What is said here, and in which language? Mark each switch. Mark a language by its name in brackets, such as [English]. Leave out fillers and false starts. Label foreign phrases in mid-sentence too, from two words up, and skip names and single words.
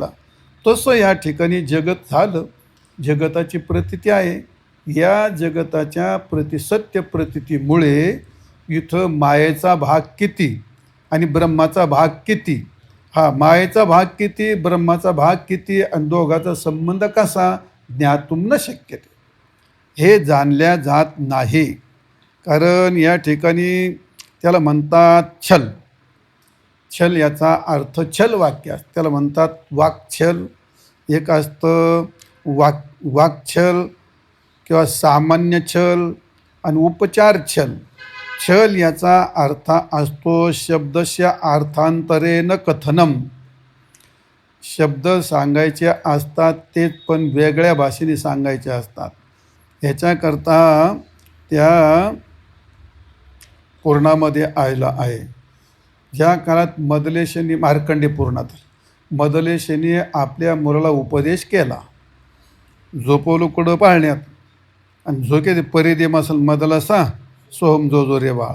[Marathi] तसं या ठिकाणी जगत झालं, जगताची प्रतीती आहे. या जगताच्या सत्य प्रतीतीमुळे इथं मायेचा भाग किती आणि ब्रह्माचा भाग किती, हा मायेचा भाग किती, ब्रह्माचा भाग किती, आणि दोघाचा संबंध कसा, [Sanskrit] ज्ञातुम न शक्यते, [Marathi] हे जाणल्या जात नाही. कारण या ठिकाणी त्याला म्हणतात छल. छल याचा अर्थ छल वाक्य असतं, त्याला म्हणतात वाक्छल. एक असतं वाक्छल किंवा सामान्य छल आणि उपचार छल. छल याचा अर्थ असतो [Sanskrit] शब्दस्य अर्थांतरेन कथनम. [Marathi] शब्द सांगायचे असतात तेच पण वेगळ्या भाषेने सांगायचे असतात. ह्याच्याकरता त्या पुराणामध्ये आलेलं आहे. ज्या काळात मदलेशांनी मार्कंडे पुराणात मदलेशांनी आपल्या मुलाला उपदेश केला, झोपवलं कुठं पाळण्यात, आणि झोके दे परी दे मसल मदला सा सोहम जो जो रे बाळा.